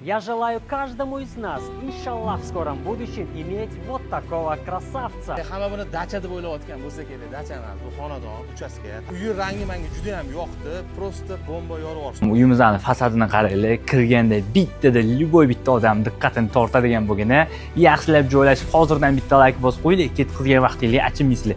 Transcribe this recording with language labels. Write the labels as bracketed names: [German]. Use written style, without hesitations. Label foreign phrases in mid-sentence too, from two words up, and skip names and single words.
[Russian] Я желаю каждому из нас, иншаллах, в скором будущем иметь вот такого красавца. [Uzbek] Hamma buni dacha deb o'ylayotgan bo'lsa kerak, dacha emas, bu xonadon, uchastka. Uyi rangi menga juda ham yoqdi, просто bomba yorib yuborishdi. Uyimizni fasadini qaranglar, kirganda bittada любой bitta odam diqqatini tortadigan bo'lgani, yaxshilab joylashib, hozirdan bitta like bosib qo'ydik, ketib qilgan vaqtingizga achinmaysizlar.